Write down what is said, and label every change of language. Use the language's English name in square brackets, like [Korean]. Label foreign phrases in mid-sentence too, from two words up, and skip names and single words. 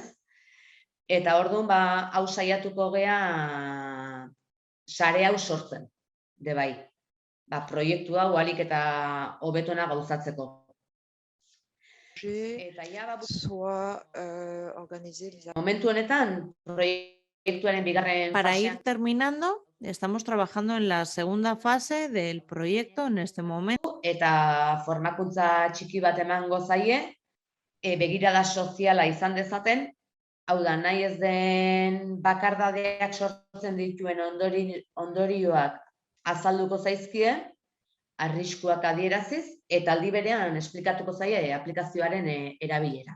[Basque] Eta orduan hau saiatuko gea sare hau sortzen, de bai. Proiektu hau alik eta hobetona gauzatzeko. Momentu honetan, proiektuaren bigarren [Spanish] Para [Basque] fasean. [Spanish] ir terminando, estamos trabajando en la segunda fase del proyecto en este momento. [Basque] Eta formakuntza txiki bat emango zaie, begirada soziala izan dezaten, hau da, nahi ez den bakardadeak sortzen dituen ondorioak azalduko zaizkie, arriskuak adieraziz, eta aldi berean esplikatuko zaie aplikazioaren erabilera.